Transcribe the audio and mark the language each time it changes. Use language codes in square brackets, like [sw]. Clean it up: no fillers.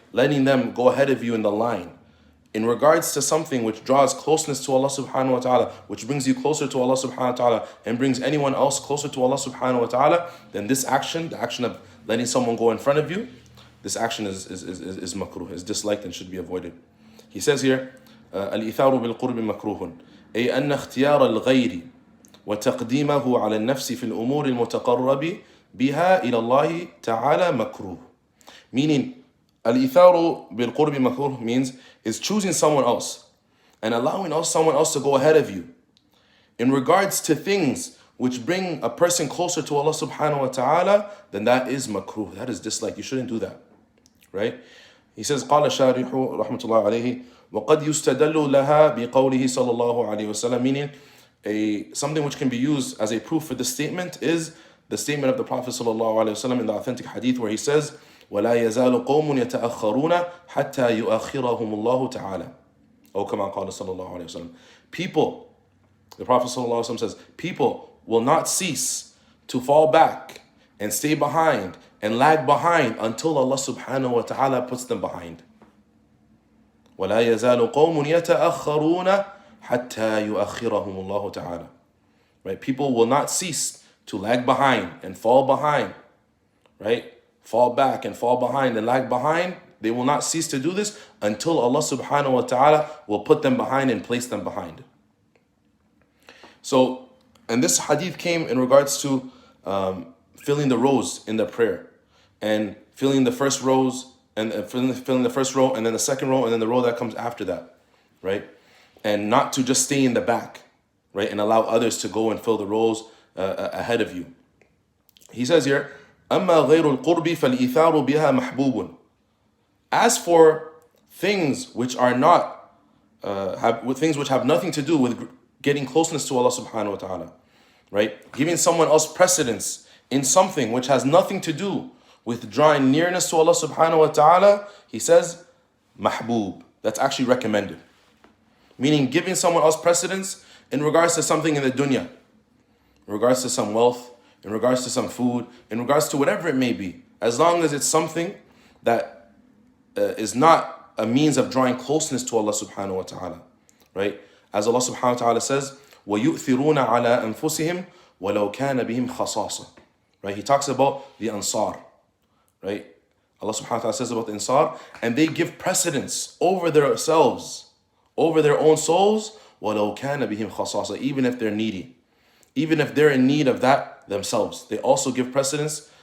[en] Letting them go ahead of you in the line. In regards to something which draws closeness to Allah subhanahu wa ta'ala, which brings you closer to Allah subhanahu wa ta'ala, and brings anyone else closer to Allah subhanahu wa ta'ala, then this action, the action of letting someone go in front of you, this action is makruh, is disliked and should be avoided. He says here, [ar] الإيثار بالقرب مكروه أي أن اختيار الغير وتقديمه على النفس في الأمور المتقرب بها إلى الله تعالى مكروه. [en] Meaning, [ar] الإيثار بالقرب مكروه [en] means is choosing someone else and allowing someone else to go ahead of you in regards to things which bring a person closer to Allah subhanahu wa ta'ala, then that is makruh, that is disliked. You shouldn't do that, right? He says, [ar] قال الشارح رحمة الله عليه وقد يستدل لها بقوله صلى الله عليه وسلم, [en] meaning something which can be used as a proof for this statement is the statement of the Prophet صلى الله عليه وسلم in the authentic hadith where he says, [ar] ولا يزال قوم يتأخرون حتى يؤخرهم الله تعالى. أو كما قال صلى الله عليه وسلم. [en] People, the Prophet صلى الله عليه وسلم says, people will not cease to fall back and stay behind and lag behind until Allah subhanahu wa ta'ala puts them behind. [ar] ولا يزال قوم يتأخرون حتى يؤخرهم الله تعالى. [en] Right? People will not cease to lag behind and fall behind, right? Fall back and fall behind and lag behind They will not cease to do this until Allah subhanahu wa ta'ala will put them behind and place them behind. So, and this hadith came in regards to filling the rows in the prayer, and filling the first rows, and filling the first row, and then the second row, and then the row that comes after that, right? And not to just stay in the back, right, and allow others to go and fill the rows ahead of you. He says here, [ar] أما غير القرب فالإيثار بها محبوب. [en] As for things which are not, things which have nothing to do with getting closeness to Allah subhanahu wa ta'ala, right? Giving someone else precedence in something which has nothing to do with drawing nearness to Allah subhanahu wa ta'ala, he says, mahbub. That's actually recommended. Meaning giving someone else precedence in regards to something in the dunya, in regards to some wealth, in regards to some food, in regards to whatever it may be, as long as it's something that is not a means of drawing closeness to Allah subhanahu wa ta'ala, right? As Allah subhanahu wa ta'ala says, [ar] وَيُؤْثِرُونَ عَلَىٰ أَنفُسِهِمْ وَلَوْ كَانَ بِهِمْ خَصَاصَةٌ. [en] Right? He talks about the Ansar, right? Allah subhanahu wa ta'ala says about the Ansar, and they give precedence over themselves, over their own souls, [ar] وَلَوْ كَانَ بِهِمْ خَصَاصَةٌ. [en] Even if they're needy, even if they're in need of that themselves, they also give precedence.